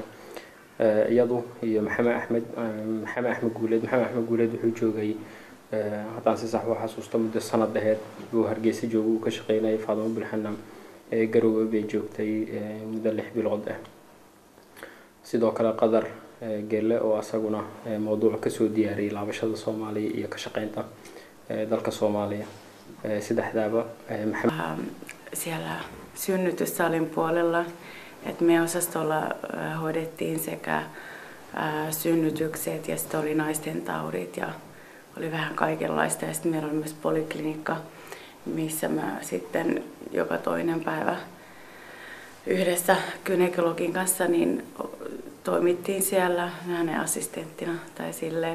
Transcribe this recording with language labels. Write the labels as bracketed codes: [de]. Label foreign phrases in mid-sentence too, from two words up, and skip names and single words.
[so] iyadu iyo Maxamed Axmed Guuleed wuxuu joogay haddaan si sax ah xasuusto muddo sanad dheer buu Hargeysa joogay uu ka shaqeynayay. Faadimo Bilxanam Garowe bay joogtay muddo 6 bilood ah. sidoo kale Qadar Gelle oo asaguna mowduuc ka soo diyaariyay laabashada Soomaaliya iyo ka shaqeynta dalka Soomaaliya. saddexdaaba [fi] siellä synnytyssalin puolella, että me osastolla hoidettiin sekä synnytykset ja sitten oli naisten taudit ja oli vähän kaikenlaista. Ja sitten meillä oli myös poliklinikka, missä mä sitten joka toinen päivä yhdessä gynekologin kanssa niin toimittiin siellä hänen assistenttina tai silleen.